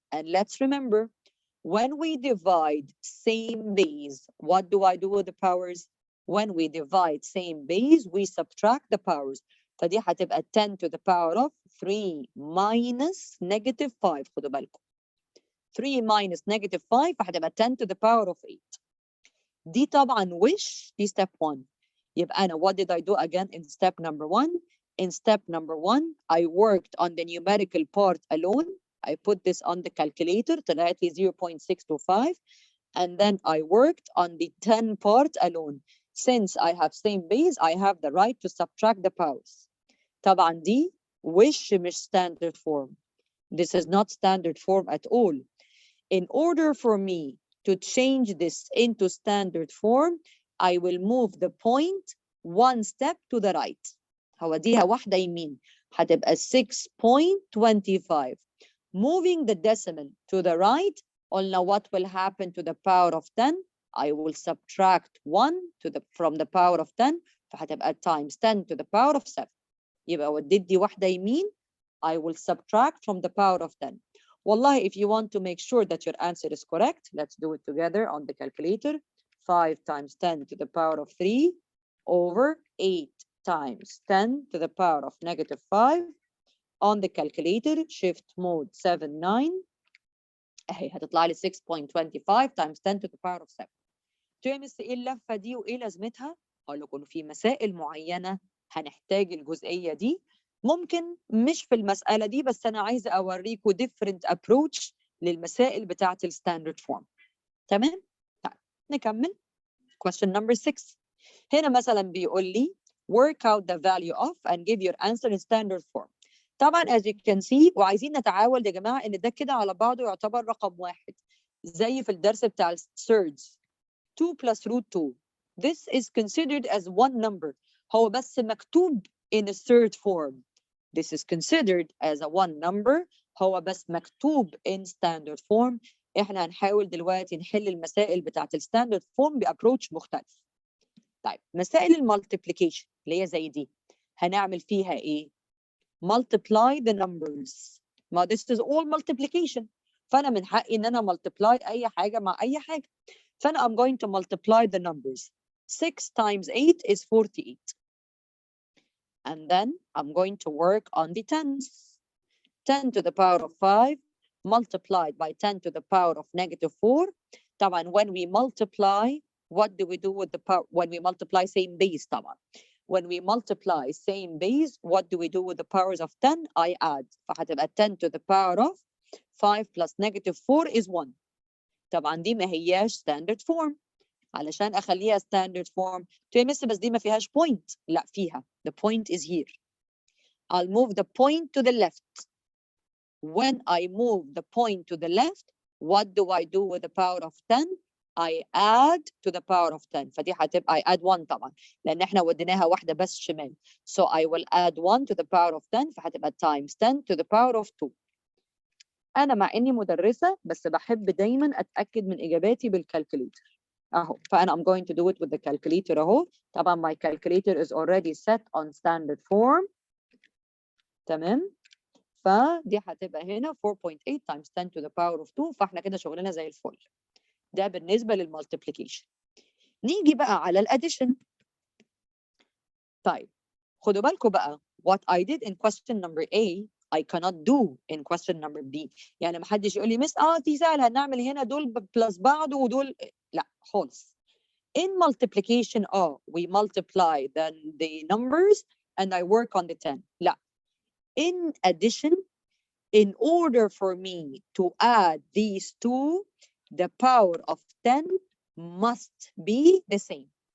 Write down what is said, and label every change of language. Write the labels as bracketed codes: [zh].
[en] And let's remember, when we divide same base, what do I do with the powers? When we divide same base, we subtract the powers. [ar] فدي هتبقى [en] 10 to the power of 3 minus negative 5. [ar] خدوا بالكم. [en] 3 minus negative 5 [ar] هتبقى [en] 10 to the power of 8. [ar] دي طبعا دي step 1. يبقى أنا [en] what did I do again in step number 1? In step number 1, I worked on the numerical part alone. I put this on the calculator, [ar] طلعت لي [en] 0.625. And then I worked on the 10 part alone. Since I have same base, I have the right to subtract the powers. [ar] طبعا دي مش standard form. [en] This is not standard form at all. In order for me to change this into standard form, I will move the point one step to the right. [ar] هوديها واحدة يمين. هتبقى 6.25. [en] Moving the decimal to the right, [ar] قلنا [en] what will happen to the power of 10? I will subtract 1 from the power of 10. [ar] فهتبقى [en] times 10 to the power of 7. [ar] يبقى وديت دي واحدة يمين. [en] I will subtract from the power of 10. Wallah, if you want to make sure that your answer is correct, let's do it together on the calculator. 5 times 10 to the power of 3 over 8 times 10 to the power of -5. On the calculator, shift mode 7 9. [ar] اهي هتطلع لي [en] 6.25 times 10 to the power of 7. [ar] تمس ايه اللفه دي وايه لازمتها؟ اقول لكم في مسائل معينه هنحتاج الجزئيه دي. ممكن مش في المساله دي، بس انا عايزه اوريكم [en] different approach [ar] للمسائل بتاعه الستاندرد فورم. تمام؟ طيب نكمل. [en] question number 6. [ar] هنا مثلا بيقول لي [en] work out the value of and give your answer in standard form. [ar] طبعا [en] as you can see، [ar] وعايزين نتعاون يا جماعه ان ده كده على بعضه يعتبر رقم واحد زي في الدرس بتاع الثيردز. [en] 2 plus root 2. This is considered as one number. [ar] هو بس مكتوب [en] in a third form. This is considered as a one number. [ar] هو بس مكتوب [en] in standard form. [ar] احنا هنحاول دلوقتي نحل المسائل بتاعت الستاندرد فورم بأبروتش مختلف. طيب مسائل المالتيبليكيشن اللي هي زي دي هنعمل فيها ايه؟ [en] multiply the numbers. ما this is all multiplication. [ar] فأنا من حقي إن أنا multiply أي حاجة مع أي حاجة. فأنا [en] I'm going to multiply the numbers. 6 times 8 is 48. And then I'm going to work on the tens. 10 to the power of 5 multiplied by 10 to the power of -4. [ar] طبعا [en] when we multiply, what do we do with the power? When we multiply same base [ar] طبعا. [en] When we multiply same base, what do we do with the powers of 10? I add. [ar] فهتبقى [en] 10 to the power of 5 plus -4 is 1. [ar] طبعا دي ما هياش standard form. علشان اخليها standard form تمس بس دي ما فيهاش point. لا فيها. [en] The point is here. I'll move the point to the left. When I move the point to the left, what do I do with the power of 10? I add to the power of 10. [ar] فدي هتبقى [en] I add 1 [ar] طبعا لان احنا وديناها واحده بس شمال. [en] So I will add 1 to the power of 10 [ar] فهتبقى [en] times 10 to the power of 2. [ar] انا مع اني مدرسه بس بحب دايما اتاكد من اجاباتي بالكالكوليتر اهو. فانا [en] I'm going to do it with the calculator [ar] اهو. طبعا [en] my calculator is already set on standard form. [ar] تمام. فدي هتبقى هنا [en] 4.8 times 10 to the power of 2. [ar] فاحنا كده شغلنا زي الفل. ده بالنسبه للمالتيبليكيشن. نيجي بقى على الاديشن. طيب خدوا بالكم بقى [en] what I did in question number A I cannot do in question number B. [ar] يعني ما حدش يقول لي مس دي سهله هنعمل هنا دول بلس بعض ودول لا خالص. [en] In multiplication we multiply the numbers and I work on the 10. [ar] لا. [en] In addition, in order for me to add these two, the power of 10 must be the same.